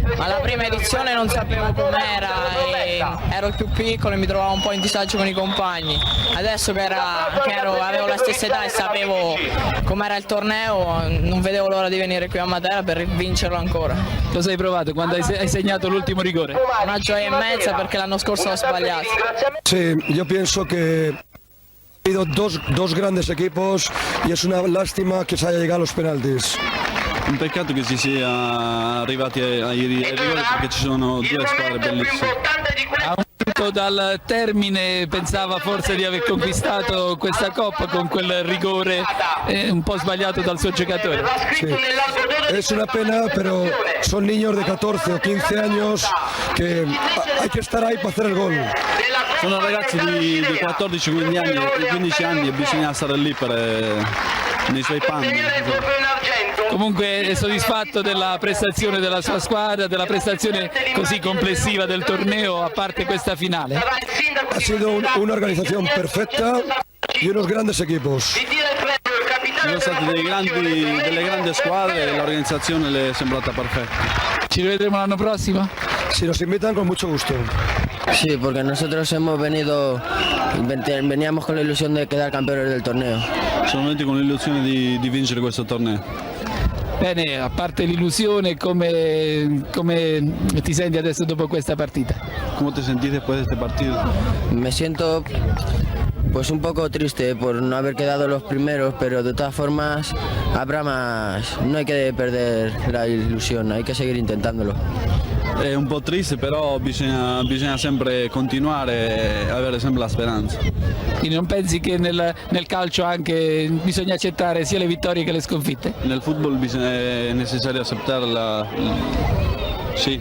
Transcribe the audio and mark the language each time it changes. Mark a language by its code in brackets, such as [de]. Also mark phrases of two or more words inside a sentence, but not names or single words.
[it] Ma la prima edizione non sapevo com'era e ero più piccolo e mi trovavo un po' in disagio con i compagni. Adesso che avevo la stessa età e sapevo com'era il torneo, non vedevo l'ora di venire qui a Matera per vincerlo ancora. Cosa hai provato quando hai segnato l'ultimo rigore? Una gioia e mezza perché l'anno scorso l'ho sbagliato. [es] Sí, yo pienso que ha habido dos grandes equipos y es una lástima que se haya llegado a los penaltis. [it] Un peccato che si sia arrivati ai rigori perché ci sono due squadre bellissime. A un punto dal termine pensava forse di aver conquistato questa coppa con quel rigore un po' sbagliato dal suo giocatore. [es] Sí. Es una pena, pero son niños de 14 o 15 años que hay que estar ahí para hacer el gol. [it] Sono ragazzi di 14-15 anni e bisogna stare lì nei suoi panni. Comunque è soddisfatto della prestazione della sua squadra, della prestazione così complessiva del torneo, a parte questa finale? [es] Ha sido una organización perfecta y unos grandes equipos. [it] Sono stati delle grandi squadre e l'organizzazione le è sembrata perfetta. Ci rivedremo l'anno prossimo? [es] Si nos invitan, con mucho gusto. Sí, porque nosotros veníamos con la ilusión de quedar campeones del torneo. [it] Sono venuti con l'illusione di vincere questo torneo. Bene, a parte l'illusione, come ti senti adesso dopo questa partita? Come ti sentite [es] después de este partido? Me siento pues un poco triste por no haber quedado los primeros, pero de todas formas habrá más. No hay que perder la ilusión, hay que seguir intentándolo. [it] È un po' triste, però bisogna sempre continuare e avere sempre la speranza. Quindi non pensi che nel calcio anche bisogna accettare sia le vittorie che le sconfitte? Nel football è necessario accettare Sì.